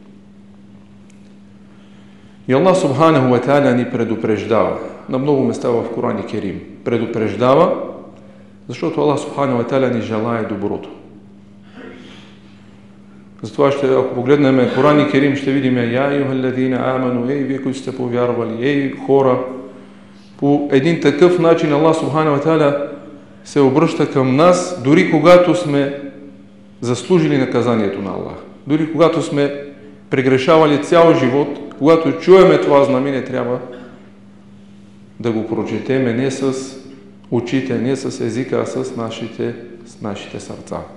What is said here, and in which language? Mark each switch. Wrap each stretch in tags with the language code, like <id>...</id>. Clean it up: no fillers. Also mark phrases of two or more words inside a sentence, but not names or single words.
<bg>И Аллах</bg> <ar>سبحانه وتعالى</ar> <bg>ни предупреждава на много места в Коран Керим. Предупреждава, защото Аллах</bg> <ar>سبحانه وتعالى</ar> <bg>ни желае доброто. Затова ако погледнем Коран Керим, ще видим:</bg> <ar>يا أيها الذين آمنوا,</ar> <bg>ей вие, които сте повярвали, ей хора. По един такъв начин Аллах</bg> <ar>سبحانه وتعالى</ar> <bg>се обръща към нас, дори когато сме заслужили наказанието на Аллах. Дори когато сме прегрешавали цял живот, когато чуеме това знамение, трябва да го прочетеме не с очите, не с езика, а с нашите сърца.</bg>